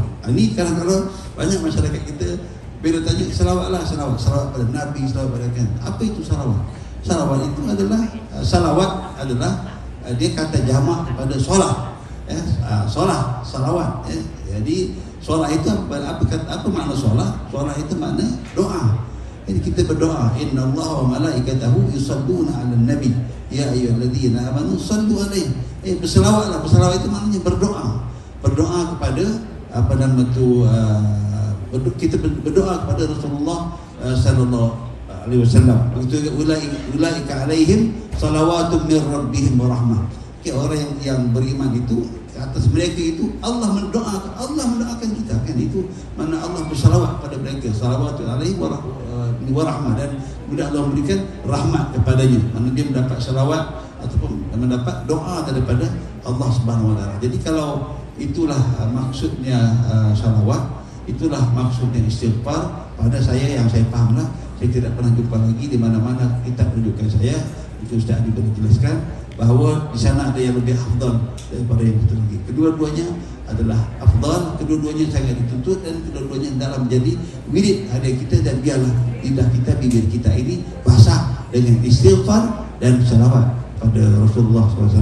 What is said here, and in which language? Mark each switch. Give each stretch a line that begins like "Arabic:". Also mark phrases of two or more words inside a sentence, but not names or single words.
Malay: Ini kadang-kadang banyak masyarakat kita bila tanya salawatlah, salawat pada Nabi, salawat pada kan. Apa itu salawat? Salawat itu adalah dia kata jamak pada solat. Solat, salawat. Jadi solat itu apa makna solat? Solat itu makna doa. Jadi kita berdoa,
Arabic: إن الله وملائكته يصلون على النبي يا أيها الذين آمنوا صلوا عليه.
Malay: Berselawatlah. Berselawat itu maknanya berdoa. Berdoa kepada kita berdoa kepada
Arabic: رسول الله صلى الله عليه وسلم. Begitu أولئك عليهم صلوات من ربهم ورحمة.
Malay: Orang yang beriman itu, ke atas mereka itu Allah mendoakan kita, kan. Itu mana Allah bersalawat pada mereka,
Arabic: صلوات عليه ورحمة,
Malay: dan kemudian Allah memberikan rahmat kepadanya, mana dia mendapat salawat ataupun mendapat doa daripada
Arabic: الله سبحانه وتعالى.
Malay: Jadi kalau itulah maksudnya salawat, itulah maksudnya istighfar. Pada saya yang saya fahamlah, saya tidak pernah jumpa lagi di mana-mana kitab rujukan saya itu Ustaz Adi boleh jelaskan bahawa di sana ada yang lebih afdal daripada yang itu lagi. Kedua-duanya adalah afdal, kedua-duanya sangat dituntut, dan kedua-duanya dalam menjadi wirid harian kita. Dan biarlah lidah kita, bibir kita ini basah dengan istighfar dan salawat pada Rasulullah SAW.